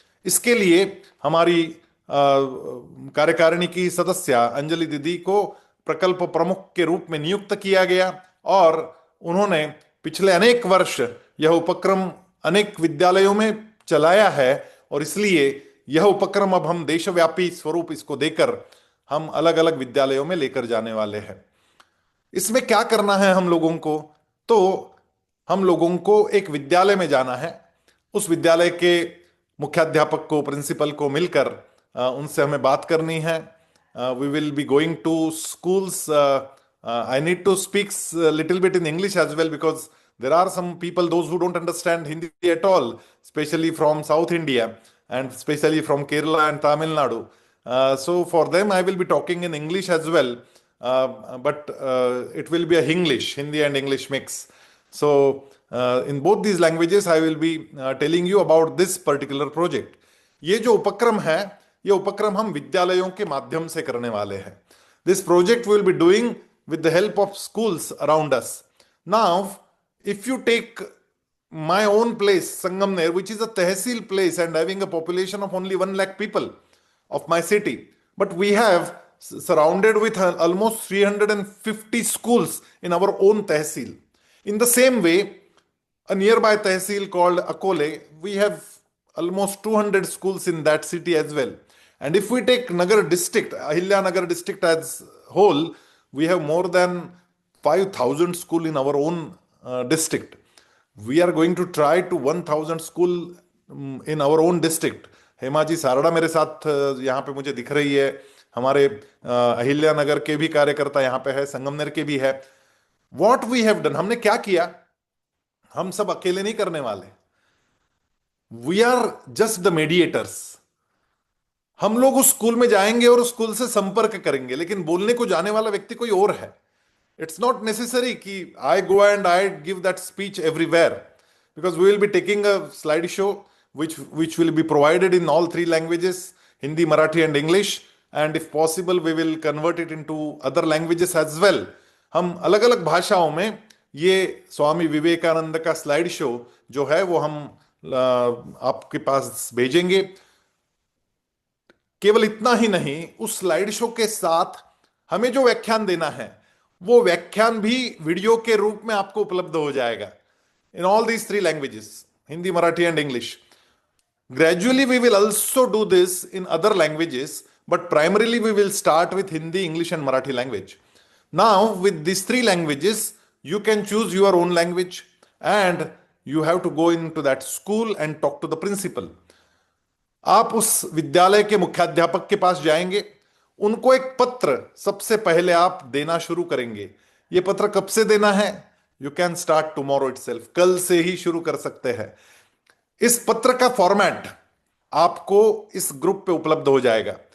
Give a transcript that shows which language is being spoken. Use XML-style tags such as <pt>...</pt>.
<hi>इसके लिए हमारी कार्यकारिणी की सदस्य अंजलि दीदी को प्रकल्प प्रमुख के रूप में नियुक्त किया गया, और उन्होंने पिछले अनेक वर्ष यह उपक्रम अनेक विद्यालयों में चलाया है, और इसलिए यह उपक्रम अब हम देशव्यापी स्वरूप इसको देकर हम अलग अलग विद्यालयों में लेकर जाने वाले हैं। इसमें क्या करना है हम लोगों को? तो हम लोगों को एक विद्यालय में जाना है, उस विद्यालय के मुख्याध्यापक को, प्रिंसिपल को मिलकर उनसे हमें बात करनी है।</hi> <en>We will be going to schools. I need to speak a little bit in English as well, because there are some people, those who don't understand Hindi at all, especially from South India and especially from Kerala and Tamil Nadu. So for them, I will be talking in English as well, but it will be a English, Hindi and English mix. So in both these languages I will be telling you about this particular project.</en> <hi>ये जो उपक्रम है, ये उपक्रम हम विद्यालयों के माध्यम से करने वाले हैं।</hi> <en>This project will be doing with the help of schools around us. Now, if you take my own place, Sangamner, which is a tehsil place and having a population of only 1 lakh people of my city, but we have surrounded with almost 350 schools in our own tehsil. In the same way, a nearby tehsil called Akole, we have almost 200 schools in that city as well. And if we take Nagar district, Ahilya Nagar district as whole, we have more than 5,000 school in our own district. We are going to try to 1,000 school in our own district.</en> <hi>Hema ji Sarda मेरे साथ यहाँ पे मुझे दिख रही है, हमारे अहिल्या नगर के भी कार्यकर्ता यहाँ पे है, संगमनेर के भी है।</hi> <en>what we have done,</en> <hi>हमने क्या किया, हम सब अकेले नहीं करने वाले,</hi> <en>We are just the mediators.</en> <hi>हम लोग उस स्कूल में जाएंगे और उस स्कूल से संपर्क करेंगे, लेकिन बोलने को जाने वाला व्यक्ति कोई और है।</hi> <en>It's not necessary कि I go and I give that speech everywhere, because we will be taking a slide show which will be provided in all 3 languages, Hindi, Marathi and English, and if possible we will convert it into other languages as well.</en> <hi>हम अलग अलग भाषाओं में ये स्वामी विवेकानंद का slide show जो है वो हम आपके पास भेजेंगे। केवल इतना ही नहीं, उस स्लाइड शो के साथ हमें जो व्याख्यान देना है वो व्याख्यान भी वीडियो के रूप में आपको उपलब्ध हो जाएगा</hi> <en>In all these 3 languages, Hindi, Marathi and English. Gradually, we will also do this in other languages, but primarily we will start with Hindi, English, and Marathi language. Now, with these 3 languages, you can choose your own language, and you have to go into that school and talk to the principal.</en> <hi>आप उस विद्यालय के मुख्याध्यापक के पास जाएंगे, उनको एक पत्र सबसे पहले आप देना शुरू करेंगे। ये पत्र कब से देना है?</hi> <en>you can start tomorrow itself,</en> <hi>कल से ही शुरू कर सकते हैं। इस पत्र का फॉर्मेट आपको इस ग्रुप पे उपलब्ध हो जाएगा।</hi>